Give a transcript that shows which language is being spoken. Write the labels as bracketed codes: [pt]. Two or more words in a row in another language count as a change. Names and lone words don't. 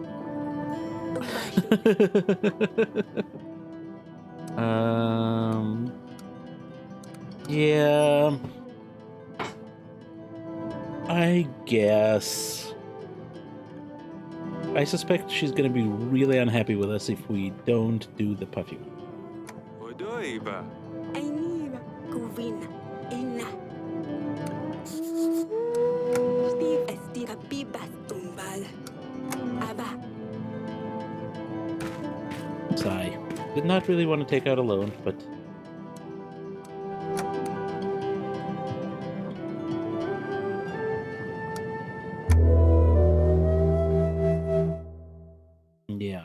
[en] Yeah. I guess. I suspect she's gonna be really unhappy with us if we don't do the puffy one. Odoiba. Ainiva. Kuvina. Ina. Steve estika pibas tumbal. Aba. Sigh. Did not really want to take out a loan, but... yeah.